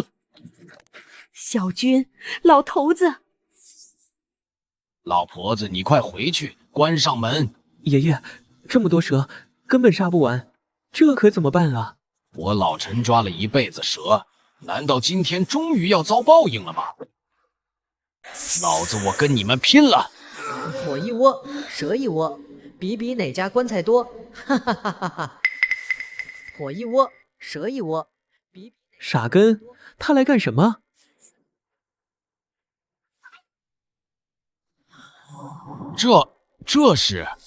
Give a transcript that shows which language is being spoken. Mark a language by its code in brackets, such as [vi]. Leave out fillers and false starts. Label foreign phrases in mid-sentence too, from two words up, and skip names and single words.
[zh] 小軍，老頭子，老婆子，你快回去，關上門。爺爺，這麼多蛇，根本殺不完，這可怎麼辦啊？我老陳抓了一輩子蛇，難道今天終於要遭報應了嗎？老子我跟你們拼了！火一窩，蛇一窩，比比哪家棺材多，哈哈哈哈哈！火一窩，蛇一窩，比比…… 傻根，他來幹什麼？這是……